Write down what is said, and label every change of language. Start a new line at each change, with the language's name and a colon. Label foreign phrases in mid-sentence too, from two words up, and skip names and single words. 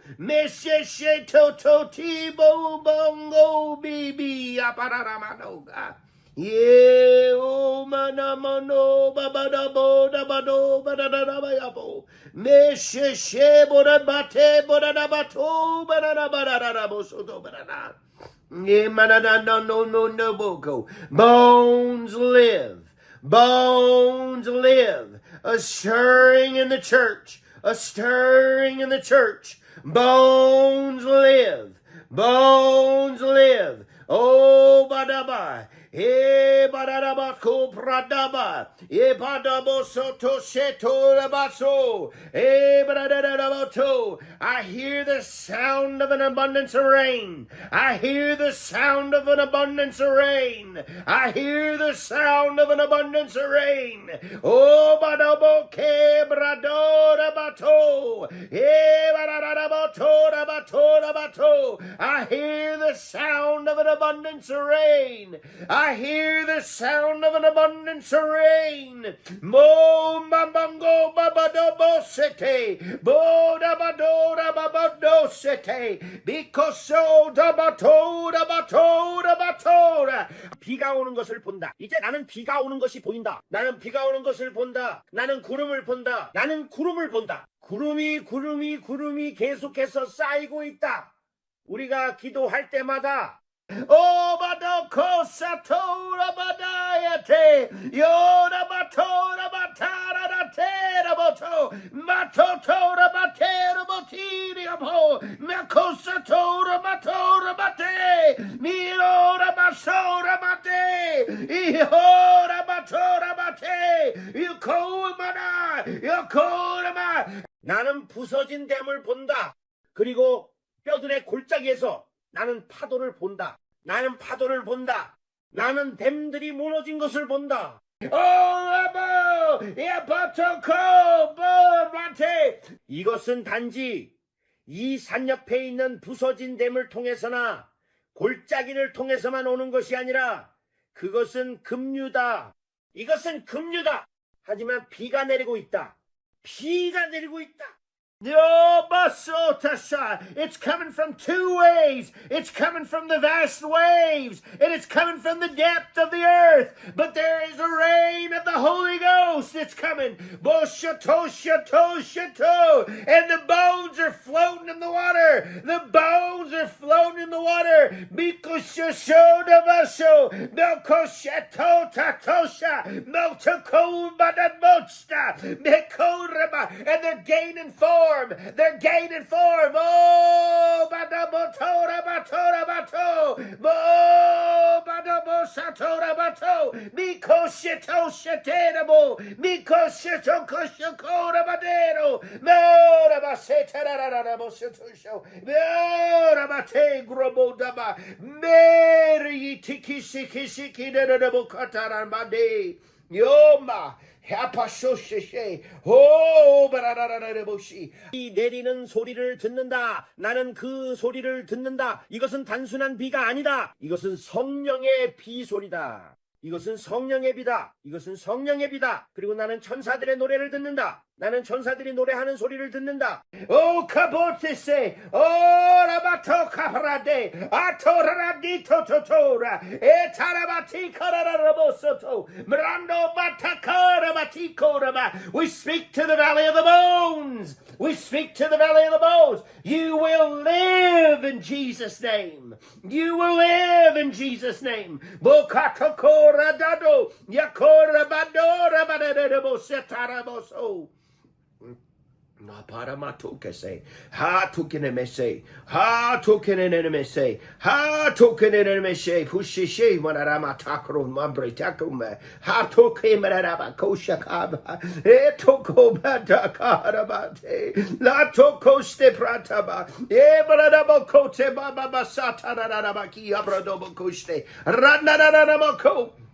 English: Meshe toto tibo bongo bibi aparamanoga. Ye o manamano babadabo dabado badadabayabo. Meshe bodabate bodadabato badadabarabo soto badana. Ye manana no boko. Bones live. Bones live. A stirring in the church. A stirring in the church. Bones live. Bones live. Oh, badaba. E badaba ko pradaba. E badabo soto sheto rabaso. E badadabato. I hear the sound of an abundance of rain. I hear the sound of an abundance of rain. I hear the sound of an abundance of rain. Oh, badabo ke bradora bato. E badadabato rabato. I hear the sound of an abundance of rain. I hear the sound of an abundance of rain. Mo mambango babado sete. Bo dabadora babado sete. Because so dabato.
Korean: 비가 오는 것을 본다. 이제 나는 비가 오는 것이 보인다. 나는 비가 오는 것을 본다. 나는 구름을 본다. 나는 구름을 본다. 구름이 계속해서 쌓이고 있다. 우리가 기도할 때마다 Oh, badoko satora badayate. Yoda batora batara da tera boto. Matotora batera botiri abo. Makosatora matora bate. Miora basora bate. Ihora batora bate. Yukoama. 나는 부서진 댐을 본다. 그리고 뼈들의 골짜기에서 나는 파도를 본다. 나는 파도를 본다. 나는 댐들이 무너진 것을 본다. 이것은 단지 이 산 옆에 있는 부서진 댐을 통해서나 골짜기를 통해서만 오는 것이 아니라 그것은 급류다. 이것은 급류다. 하지만 비가 내리고 있다. 비가 내리고 있다.
English: It's coming from two ways. It's coming from the vast waves, and it's coming from the depth of the earth. But there is a rain of the Holy Ghost. It's coming. And the bones are floating in the water. The bones are floating in the water. And they're gaining form. They're gaining form. Oh, badabotora batora bato. Bo badabo satora bato. Miko shito sheterabo. Miko shito koshokora badero. Mora basetararabo shetusho. Mora bate grobo daba. Meri tiki shiki derabo kataran bade. Yoma.
Korean: 이 내리는 소리를 듣는다. 나는 그 소리를 듣는다. 이것은 단순한 비가 아니다. 이것은 성령의 비소리다. 이것은 성령의 비다. 이것은 성령의 비다. 그리고 나는 천사들의 노래를 듣는다. 나는 천사들이 노래하는 소리를 듣는다. O kabotese, o rabato kaprade, atoradi tototora, etarabati kararabosoto, mirando batakarabati koraba.
English: We speak to the valley of the bones. We speak to the valley of the bones. You will live in Jesus' name. You will live in Jesus' name. Bokatokora dado, yakora badora badadabo setaraboso. Na para matokese, ha tokenemese, ha tokenenemese, ha tokenenemese, pushishe manarama takro mambre takume, ha tokemeraba koshakaba, e tokobata karabate, la tokoste prataba, e baradabo kote baba basata rabaki abradobo koste, ranarabako.